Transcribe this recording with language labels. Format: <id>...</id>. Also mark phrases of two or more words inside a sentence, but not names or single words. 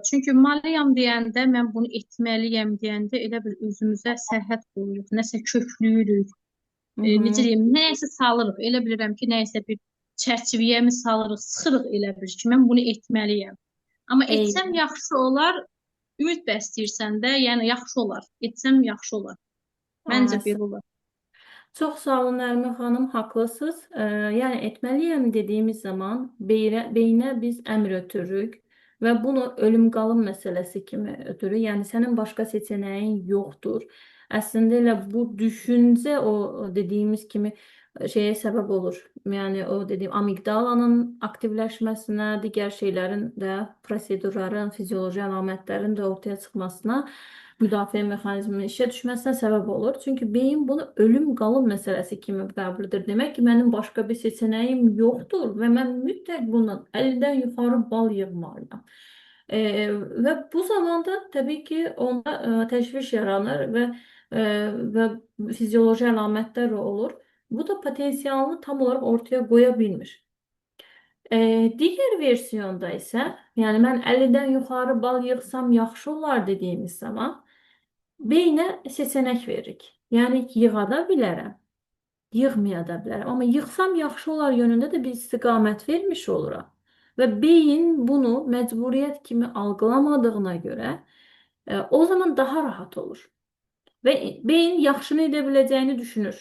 <az>Çünki malıyam deyəndə, mən bunu etməliyəm deyəndə elə bir özümüzə sərhəd qoyuruq, nəsə köklüyürük. Hı Necə hı. deyim, nəyəsə salırıq. Elə bilirəm ki, nəyəsə bir çərçivəyə mi salırıq, sıxırıq elə bir ki, mən bunu etməliyəm. Amma etsəm Eyni. yaxşı olar, ümid bəsləyirsən də, yəni yaxşı olar. Etsəm yaxşı olar. Məncə Aa, belə olar.</az> <tr>Çok sağ olun Nermin Hanım, haklısınız. Yani etmeliyim dediğimiz zaman beyne biz emir ötürürük ve bunu ölüm kalım meselesi kimi ötürü. Yani senin başka seçeneğin yoktur. Aslında bu düşünce o dediğimiz kimi şeye sebep olur. Yani o dediğim amigdalanın aktifleşmesine, diğer şeylerin de prosedurların, fizyoloji alametlerin de ortaya çıkmasına,</tr> <az>müdafiə mexanizminin işə düşməsinə səbəb olur. Çünki beyin bunu ölüm qalım məsələsi kimi qəbul edir. Demək ki, mənim başqa bir seçənəyim yoxdur və mən mütləq bundan 50-dən yuxarı bal yığmalıyam. E, və bu zamanda təbii ki, onda təşviş yaranır və fizyoloji əlamətlər olur. Bu da potensialını tam olaraq ortaya qoya bilmir.</az> <tr>Diğer versiyonda ise yani ben 50'den yukarı</tr> <az>bal yığsam yaxşı olar</az> <tr>dediğimiz zaman beyinə seçenek veririk.</tr> <az>Yani yığa da bilərəm, yığmaya da bilərəm. Amma yığsam yaxşı olar yönündə də bir istiqamət vermiş oluram. Və beyin bunu məcburiyyət kimi algılamadığına görə o zaman daha rahat olur. Ve beyin yaxşını edə biləcəyini düşünür.</az>